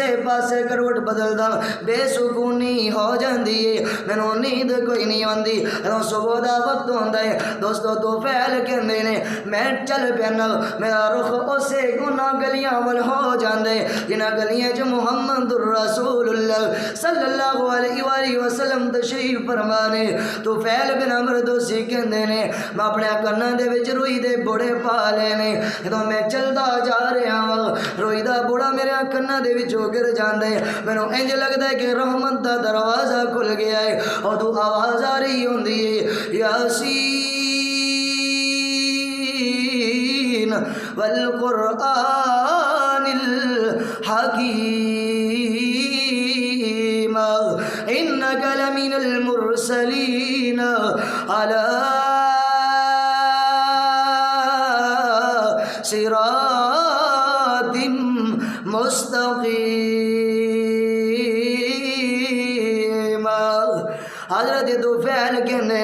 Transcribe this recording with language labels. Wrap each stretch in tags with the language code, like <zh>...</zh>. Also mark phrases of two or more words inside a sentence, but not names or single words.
<pa>پاسے کروٹ بدلدا بے سکونی ہو جاندی ہے مینوں نیند کوئی نہیں آندی جدوں صبح دا وقت ہوندا ہے دوستو طفیل کہندے نے میں چل پینا میرا رخ اسے گناہ گلیاں ول ہو جاندے جنہاں گلیاں چ محمد رسول اللہ صلی اللہ علیہ وآلہ وسلم تشریف فرمانے طفیل بن عمرو دوسی کہندے نے میں اپنے کناں دے وچ روئی دے بڑے پا لے نے جدوں میں چلدا جا رہا ہاں روئی دا بڑا میرے کناں دے وچوں گر جاندے مینوں انج لگدا ہے کہ رحمت دا دروازہ کھل گیا ہے اور تو آواز آ رہی ہوندی ہے</pa> <ar>یاسین والقرآن الحکیم انک لمن المرسلین علی صراط مستقیم</ar> <pa>حضرت طفیل کہندے</pa>